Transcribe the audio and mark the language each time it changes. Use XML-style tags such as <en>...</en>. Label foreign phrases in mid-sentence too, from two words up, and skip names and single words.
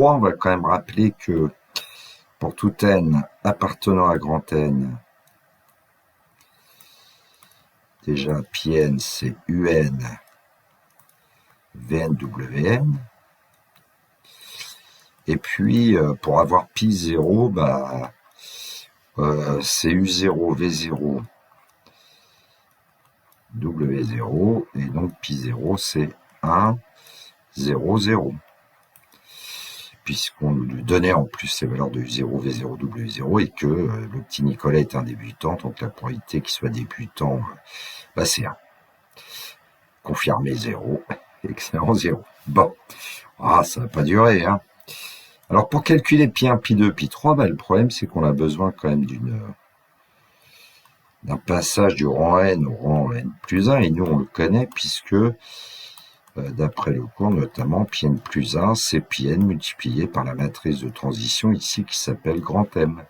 <fr>On va quand même rappeler que pour tout n appartenant à grand N, déjà pi n c'est un vn wn. Et puis pour avoir pi 0, bah, c'est u0 v0 w0, et donc pi 0 c'est 1, 0, 0. Puisqu'on lui donnait en plus ces valeurs de u0, v0, w0, et que le petit Nicolas est un débutant, donc la probabilité qu'il soit débutant, bah c'est 1. Confirmé 0, excellent 0. Bon, ça va pas durer. Alors pour calculer pi 1, pi 2, pi 3, bah, le problème c'est qu'on a besoin quand même d'un passage du rang n au rang n plus 1, et nous on le connaît puisque d'après le cours notamment, pi n plus 1 c'est pi n multiplié par la matrice de transition ici qui s'appelle grand M.</fr>